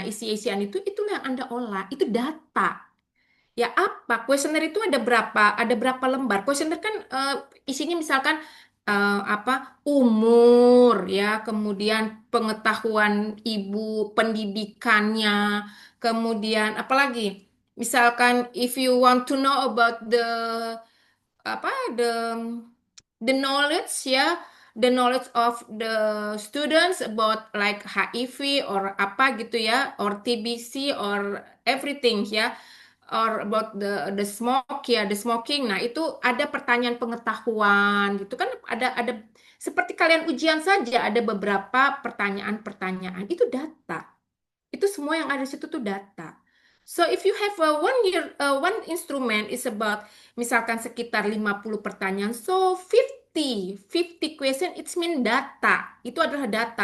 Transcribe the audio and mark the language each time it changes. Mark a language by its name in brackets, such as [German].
[Indonesian] Nah, isi-isian itulah yang Anda olah. Itu data. Ya apa? Kuesioner itu ada berapa lembar? Kuesioner kan isinya misalkan umur ya, kemudian pengetahuan ibu, pendidikannya, kemudian apalagi? [English] Misalkan if you want to know about apa the knowledge ya, the knowledge of the students about like HIV or [Indonesian] apa gitu ya, [English] or TBC or everything ya, or about the smoke ya, the smoking. [Indonesian] Nah, itu ada pertanyaan pengetahuan gitu kan, ada seperti kalian ujian saja, ada beberapa pertanyaan-pertanyaan. Itu data. Itu semua yang ada di situ tuh data. [English] So if you have one instrument is about [Indonesian] misalkan sekitar 50 pertanyaan, [English] so 50 question it's mean data. [Indonesian] Itu adalah data.